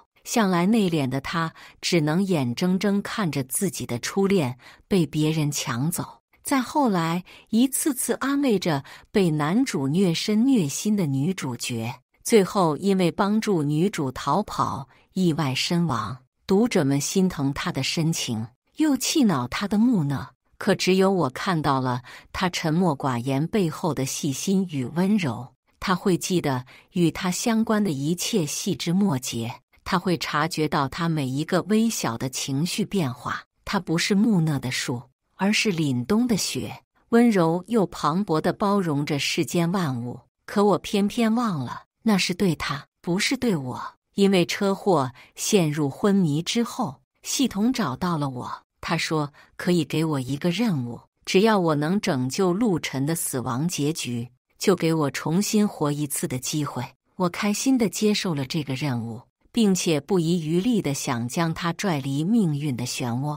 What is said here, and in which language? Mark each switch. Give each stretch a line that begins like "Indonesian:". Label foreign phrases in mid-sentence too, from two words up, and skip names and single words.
Chinese: 向來內斂的他，只能眼睜睜看着自己的初戀被別人搶走。再後來，一次次安慰着被男主虐身虐心的女主角，最後因為幫助女主逃跑意外身亡。讀者們心疼他的深情，又氣惱他的木訥，可只有我看到了他沉默寡言背後的細心與溫柔。他會記得與他相關的一切細枝末節，他會察覺到他每一個微小的情緒變化。他不是木訥的樹，而是凜冬的雪，溫柔又磅礴地包容着世間萬物。可我偏偏忘了，那是對他，不是對我。因為車禍陷入昏迷之後，系統找到了我。他說可以給我一個任務，只要我能拯救陸晨的死亡結局，就給我重新活一次的機會。我開心地接受了這個任務，並且不遺餘力地想將他拽離命運的漩渦。